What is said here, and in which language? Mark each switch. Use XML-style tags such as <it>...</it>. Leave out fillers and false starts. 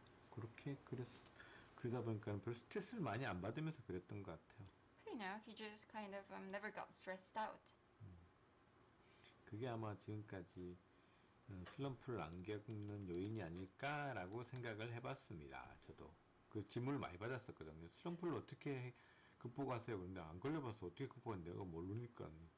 <ko>그렇게 그러다 보니까 별 스트레스를 많이 안 받으면서 그렸던 것 같아요.</ko> <en>So he just kind of never got stressed out.</en> <ko>그게 아마 지금까지 슬럼프를 안 겪는 요인이 아닐까라고 생각을 해봤습니다. 저도 그 질문을 많이 받았었거든요. 슬럼프를 어떻게 극복하세요? 그런데 안 걸려봐서 어떻게 극복하는지 내가 모르니까.</ko>